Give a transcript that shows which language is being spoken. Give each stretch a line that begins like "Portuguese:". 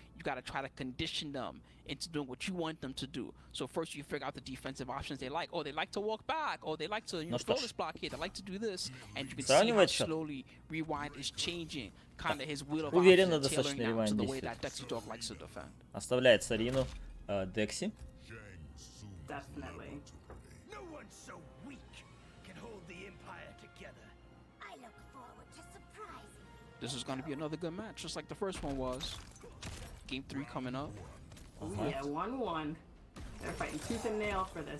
English: You got to try to condition them into doing what you want them to do. So first you figure out the defensive options they like. Oh, they like to walk back. Oh, they like to throw this block here. They like to do this. And you can see how slowly Rewind is changing. Kind of his wheel of options tailoring out to the way that Dexy Dog likes to defend.
Russian: Оставляет Сарину Декси.
English: Definitely. No one's so weak can hold the empire together. I look forward to surprising. This is going to be another good match, just like the first one was. Game 3 coming up. Yeah, 1-1. They're fighting tooth and nail for this.